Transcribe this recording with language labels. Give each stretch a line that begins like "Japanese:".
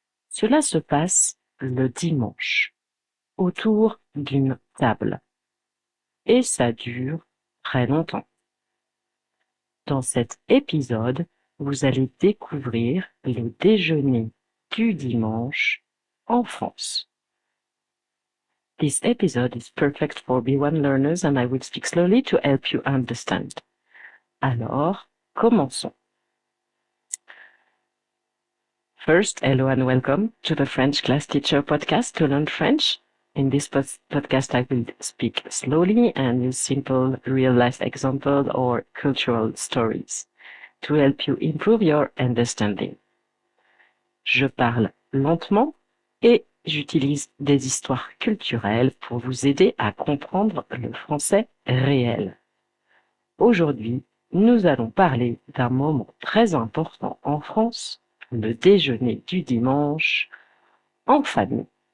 French: Cela se passe le dimanche, autour d'une table, et ça dure très longtemps. Dans cet épisode, vous allez découvrir le déjeuner du dimanche en France.
English: This episode is perfect for B1 learners and I will speak slowly to help you understand.
French: Alors, commençons.
English: First, hello and welcome to the French Class Teacher podcast to learn French. In this podcast, I will speak slowly and use simple real-life examples or cultural stories to help you improve your understanding.
French: Je parle lentement et j'utilise des histoires culturelles pour vous aider à comprendre le français réel. Aujourd'hui, nous allons parler d'un moment très important en France, le déjeuner du dimanche en famille.